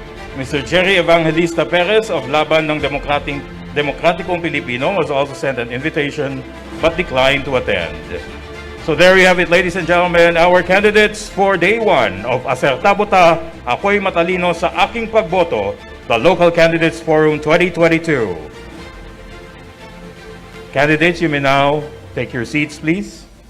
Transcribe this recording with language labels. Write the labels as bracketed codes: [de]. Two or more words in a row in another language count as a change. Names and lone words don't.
[en] Mr. Jerry Evangelista Perez of Laban ng Demokratikong Pilipino was also sent an invitation but declined to attend. So there you have it, ladies and gentlemen, our candidates for Day 1 of Asertabo Ta, Ako'y Matalino sa Aking Pagboto, the Local Candidates Forum 2022. Candidates, you may now take your seats, please.